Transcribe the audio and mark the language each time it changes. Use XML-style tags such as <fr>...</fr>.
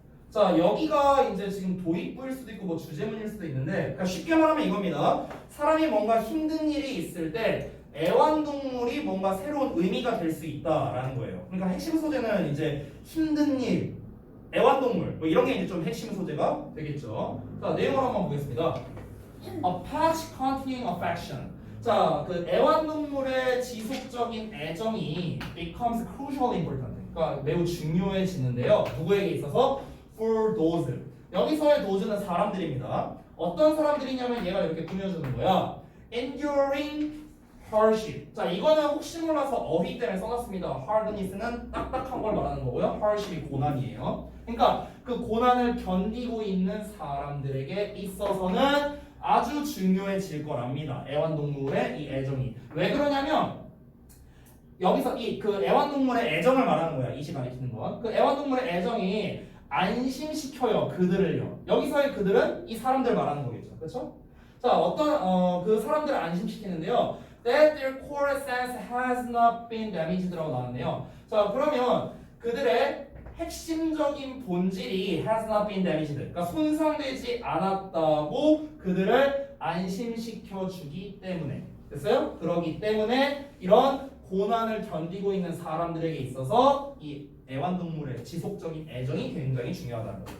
<ko>자, 여기가 이제 지금 도입부일 수도 있고 뭐 주제문일 수도 있는데, 그러니까 쉽게 말하면 이겁니다. 사람이 뭔가 힘든 일이 있을 때 애완동물이 뭔가 새로운 의미가 될 수 있다라는 거예요. 그러니까 핵심 소재는 이제 힘든 일, 애완동물 뭐 이런 게 이제 좀 핵심 소재가 되겠죠. 자, 내용을 한번 보겠습니다.</ko> <en>A pet continuing affection.</en> <ko>자, 그 애완동물의 지속적인 애정이</ko> <en>becomes crucially important.</en> <ko>그러니까 매우 중요해지는데요. 누구에게 있어서?</ko> <en>For those.</en> <ko>여기서의 those는 사람들입니다. 어떤 사람들이냐면 얘가 이렇게 꾸며주는 거야.</ko> <en>Enduring hardship.</en> <ko>자, 이거는 혹시 몰라서 어휘 때문에 써놨습니다. hardness는 딱딱한 걸 말하는 거고요. hardship이 고난이에요. 그러니까 그 고난을 견디고 있는 사람들에게 있어서는 아주 중요해질 거랍니다. 애완동물의 이 애정이. 왜 그러냐면 여기서 이 그 애완동물의 애정을 말하는 거야. 이 시간에 키는 건. 그 애완동물의 애정이 안심시켜요. 그들을요. 여기서의 그들은 이 사람들 말하는 거겠죠. 그렇죠? 자, 어떤 그 사람들을 안심시키는데요.</ko> <en>That their core sense has not been damaged</en> <ko>라고 나왔네요. 자, 그러면 그들의 핵심적인 본질이</ko> <en>has not been damaged.</en> <ko>그러니까 손상되지 않았다고 그들을 안심시켜 주기 때문에. 됐어요? 그러기 때문에 이런 고난을 견디고 있는 사람들에게 있어서 이 애완동물의 지속적인 애정이 굉장히 중요하다는 거예요.</ko>